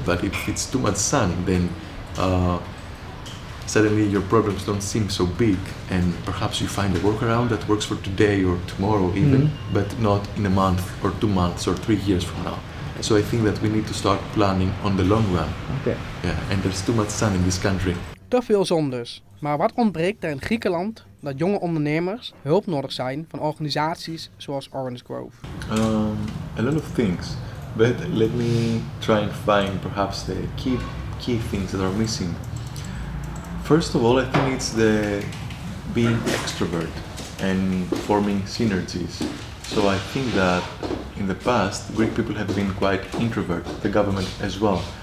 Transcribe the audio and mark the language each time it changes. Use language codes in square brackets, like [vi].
[en] But if it's too much sun, then suddenly your problems don't seem so big, and perhaps you find a workaround that works for today or tomorrow even, but not in a month or 2 months or 3 years from now. So I think that we need to start planning on the long run. Okay. Yeah, and there's too much sun in this country. [nl] Te veel zon dus. Maar wat ontbreekt er in Griekenland dat jonge ondernemers hulp nodig zijn van organisaties zoals Orange Grove? [en] A lot of things, but let me try and find perhaps the key things that are missing. First of all, I think it's the being extrovert and forming synergies. So I think that in the past, Greek people have been quite introvert, the government as well.